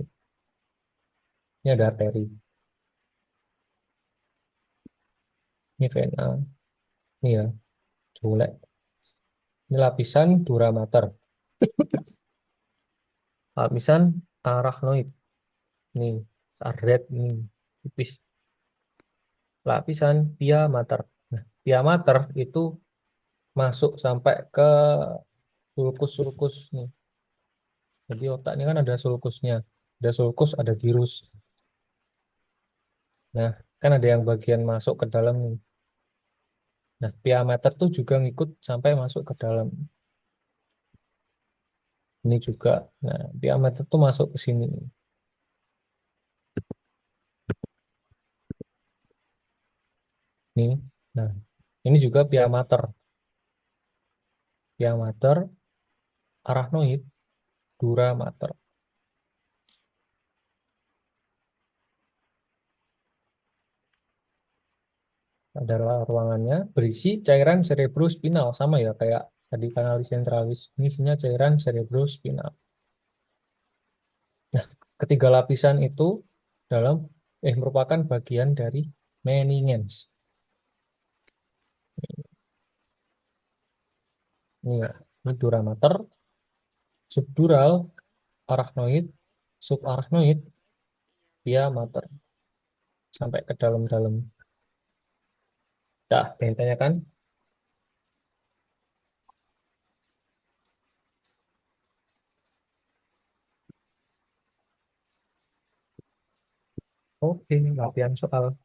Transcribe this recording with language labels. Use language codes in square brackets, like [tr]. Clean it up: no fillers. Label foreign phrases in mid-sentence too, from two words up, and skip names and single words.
[id] Ini ada arteri. Ini vena. Ini ya, culek. Ini lapisan dura mater. Lapisan arachnoid. Nih, red ini tipis. Lapisan pia mater. Nah, pia mater itu masuk sampai ke sulcus nih. Jadi otak ini kan ada sulcusnya. Ada sulcus, ada gyrus. Nah, kan ada yang bagian masuk ke dalam nih. Nah, pia mater tuh juga ngikut sampai masuk ke dalam. Ini juga. Nah, pia mater tuh masuk ke sini. Nih. Nah, ini juga pia mater. Pia mater, arachnoid, dura mater. Adalah ruangannya berisi cairan cerebrospinal, sama ya kayak tadi kanalis ventralis. Ini isinya cairan cerebrospinal. Nah, ketiga lapisan itu dalam merupakan bagian dari meninges. Ini ya, ini dura mater, subdural, arachnoid, subarachnoid, pia mater sampai ke dalam-dalam. Dah, pengen kan? Oke, latihan soal.